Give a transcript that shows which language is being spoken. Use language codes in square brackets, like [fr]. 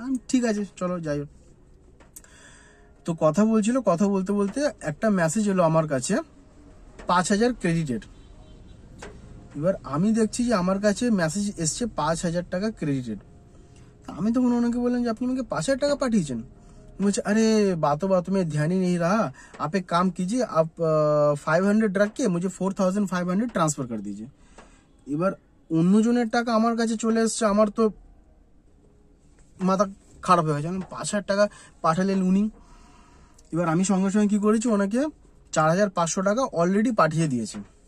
[bn] ঠিক আছে চলো যাই হোক। তো কথা বলতে বলতে একটা মেসেজ এলো আমার কাছে, 5000 ক্রেডিটেড। এবার আমি দেখছি যে আমার কাছে মেসেজ এসছে 5000 টাকা ক্রেডিটেড। আমি তখন ওনাকে বললাম যে আপনি আমাকে 5000 টাকা পাঠিয়েছেন। [hi] मुझे अरे बातों में ध्यान ही नहीं रहा, आप एक काम कीजिए, आप 500 रख के मुझे 4500 ट्रांसफर कर दीजिए। [bn] এবার অন্যজনের টাকা আমার কাছে চলে এসছে, আমার তো মাথা খারাপ হয়ে গেছে। 5000 টাকা পাঠালেন উনি। এবার আমি সঙ্গে সঙ্গে কি করেছি, ওনাকে 4500 টাকা অলরেডি পাঠিয়ে দিয়েছি।